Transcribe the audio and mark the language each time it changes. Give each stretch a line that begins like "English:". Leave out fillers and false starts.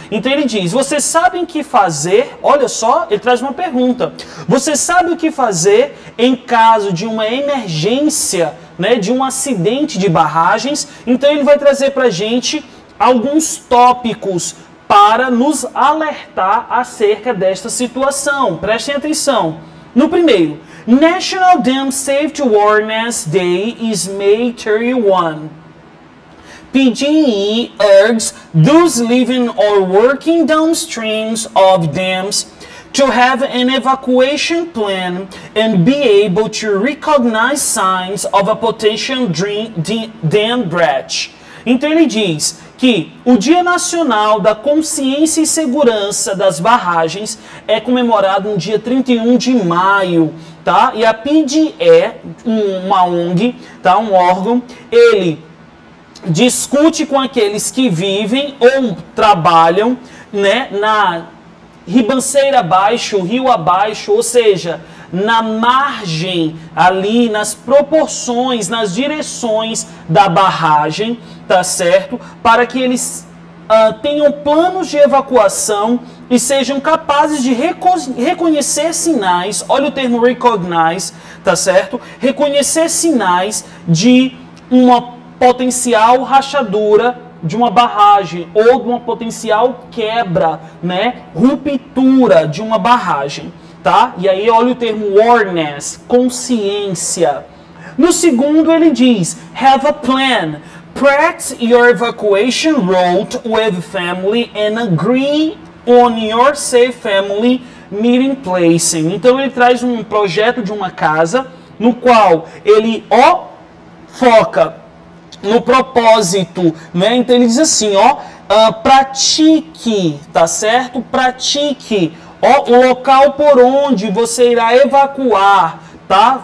Portuguese: Então, ele diz, vocês sabem o que fazer? Olha só, ele traz uma pergunta. Você sabe o que fazer em caso de uma emergência, né, de um acidente de barragens? Então, ele vai trazer para a gente alguns tópicos para nos alertar acerca desta situação. Prestem atenção. No primeiro,
English: National Dam Safety Awareness Day is May 31. PGE urges those living or working downstreams of dams to have an evacuation plan and be able to recognize signs of a potential dam breach.
Portuguese: Então ele diz que o Dia Nacional da Consciência e Segurança das Barragens é comemorado no dia 31 de maio, tá? E a PGE, uma ONG, tá? Um órgão, ele discute com aqueles que vivem ou trabalham, né, na ribanceira abaixo, rio abaixo, ou seja, na margem, ali nas proporções, nas direções da barragem, tá certo? Para que eles tenham planos de evacuação e sejam capazes de reconhecer sinais, olha o termo recognize, tá certo? Reconhecer sinais de uma potencial rachadura de uma barragem ou de uma potencial quebra, né? Ruptura de uma barragem. Tá? E aí olha o termo awareness, consciência. No segundo ele diz,
English: have a plan. Practice your evacuation route with family and agree on your safe family meeting placing.
Portuguese: Então ele traz um projeto de uma casa no qual ele foca no propósito, né? Então ele diz assim, pratique, tá certo? Pratique o local por onde você irá evacuar, tá?